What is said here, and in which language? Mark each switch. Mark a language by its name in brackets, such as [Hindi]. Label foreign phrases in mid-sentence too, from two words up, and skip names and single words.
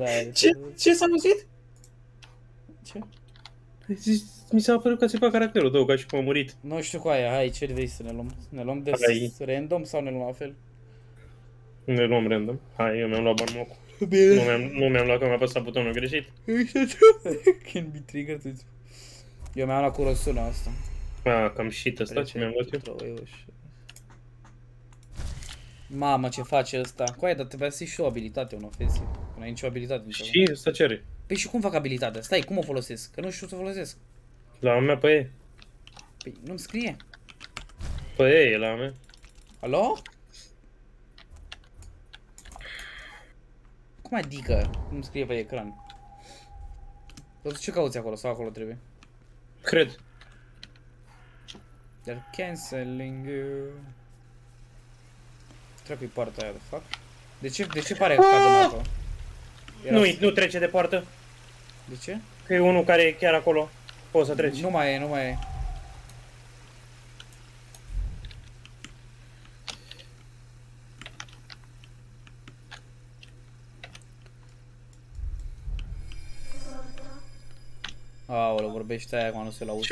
[Romanian] Ce s-a auzit? Ce? Mi s-a părut că țipa caracterul tău, ca și cum a murit. Nu știu cu aia, hai, ce vrei să ne luăm? Ne luăm de Hai. random sau ne luăm la fel? Ne luăm random. Hai, eu mi-am luat banmucu. Bine. Nu mi-am luat că mi-a apăsat butonul greșit. [English] Can be triggered with... [Romanian] Eu mi-am luat Kurosuna asta. Cam shit ăsta ce mi-am luat eu. Mamă, ce face ăsta? Coaie, dar trebuie să iei și o abilitate, un ofensiv. Nu ai nicio abilitate. Și ăsta ce are? Păi și cum fac abilitatea? Stai, cum o folosesc? Că nu știu să o folosesc. La a mea pe E. Păi nu-mi scrie. Pe E e la a mea. Alo? Cum adică? Nu scrie pe ecran. Tu ce cauți acolo? Sau acolo trebuie? Cred. [English] They're canceling you. [Romanian] Trebuie poarta aia, de fapt. De ce pare că cade în apă? Nu trece de poartă. De ce? Că e unul care e chiar acolo. Poți să treci. Nu mai e. Aoleu, vorbește aia acum, nu se l-aude.